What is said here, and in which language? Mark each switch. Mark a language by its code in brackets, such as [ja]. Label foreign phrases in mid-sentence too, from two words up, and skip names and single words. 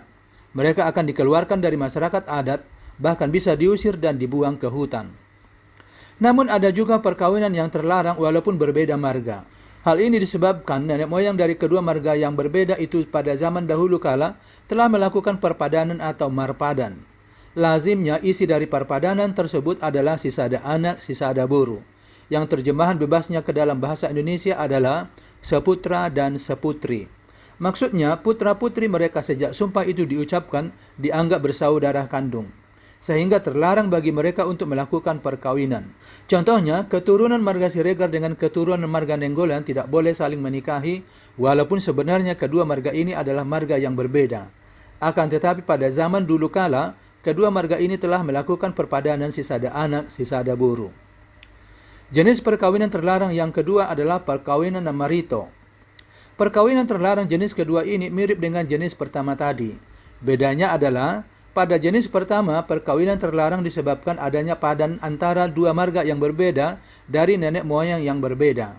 [id] Mereka akan dikeluarkan dari masyarakat adat, bahkan bisa diusir dan dibuang ke hutan. Namun ada juga perkawinan yang terlarang walaupun berbeda marga. Hal ini disebabkan nenek moyang dari kedua marga yang berbeda itu pada zaman dahulu kala telah melakukan perpadanan atau marpadan. Lazimnya isi dari perpadanan tersebut adalah [bbc] sisada anak, sisada buru. [id] Yang terjemahan bebasnya ke dalam bahasa Indonesia adalah seputra dan seputri. Maksudnya putra-putri mereka sejak sumpah itu diucapkan dianggap bersaudara kandung, sehingga terlarang bagi mereka untuk melakukan perkawinan. Contohnya, keturunan marga Siregar dengan keturunan marga Nenggolan tidak boleh saling menikahi, walaupun sebenarnya kedua marga ini adalah marga yang berbeda. Akan tetapi pada zaman dulu kala, kedua marga ini telah melakukan perpadanan [bbc] sisada anak, sisada buru. [id] Jenis perkawinan terlarang yang kedua adalah perkawinan namarito. Perkawinan terlarang jenis kedua ini mirip dengan jenis pertama tadi. Bedanya adalah, pada jenis pertama, perkawinan terlarang disebabkan adanya padan antara dua marga yang berbeda dari nenek moyang yang berbeda.